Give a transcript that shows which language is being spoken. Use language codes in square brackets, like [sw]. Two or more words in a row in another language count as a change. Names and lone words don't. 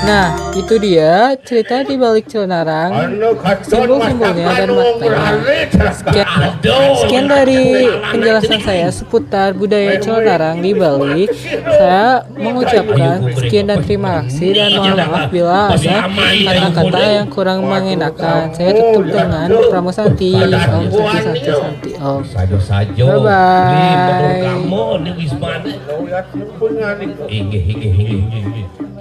[id] Nah, itu dia cerita di balik Cilenarang, simbol-simbolnya dan maknanya. Sekian dari penjelasan saya seputar budaya Cilenarang di Bali. Saya mengucapkan sekian dan terima kasih dan mohon maaf bila ada kata-kata yang kurang mengenakan. Saya tutup dengan Pramusanti. [sa] Om Santi Santi Santi Om. [en] Bye bye. [id] Inggih.